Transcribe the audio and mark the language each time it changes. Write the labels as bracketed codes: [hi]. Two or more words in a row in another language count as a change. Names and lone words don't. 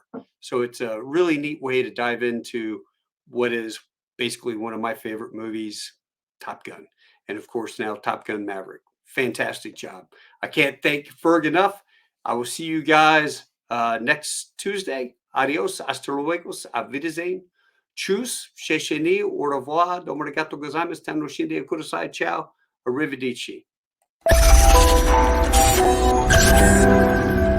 [en] So it's a really neat way to dive into what is basically one of my favorite movies, Top Gun. And of course, now Top Gun Maverick. Fantastic job. I can't thank Ferg enough. I will see you guys next Tuesday. Adios, [es] hasta luego, [de] auf Wiedersehen. [fr] Tschüss, shesheni, au revoir, [ja] どうも ありがとう ございます、たむ の しんで ください, [it] ciao, arrivederci.